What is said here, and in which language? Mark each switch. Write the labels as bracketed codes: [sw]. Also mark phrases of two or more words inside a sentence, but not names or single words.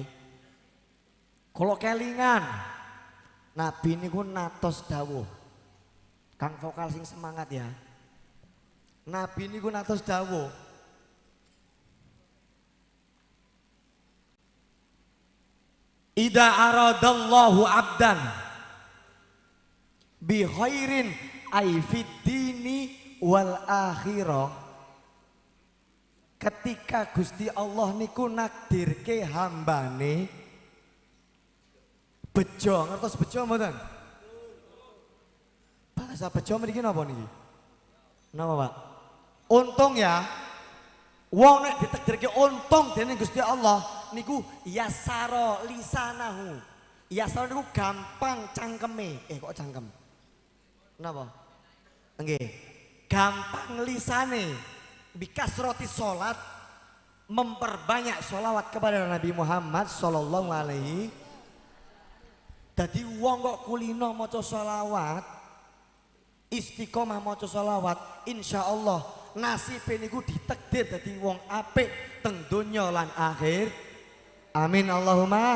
[jv] Kula kelingan Nabi niku natos dawuh. Kang vokal sing semangat ya. Nabi niku natos dawuh. [ar] Ida aradallahu abdan bi khairin ay fid dini wal akhirah. [jv] Ketika Gusti Allah niku nakdirke hambane bejo, ngertos bejo mboten? Bahasa bejo mriki napa niki? Napa Pak? Untung ya. Wong nek ditakdirke untung dening Gusti Allah niku [ar] yasara lisanahu. [jv] Yasara niku gampang cangkeme. Kok cangkem? Napa? Nggih. Gampang lisane. [ar] Bikas roti [id] sholat, memperbanyak sholawat kepada Nabi Muhammad [ar] sallallahu alaihi. [jv] Dadi wong kok kulino maca sholawat, istiqomah maca sholawat, insyaallah nasibe niku ditakdir dadi wong apik teng donya lan akhir. [ar] Amin Allahumma.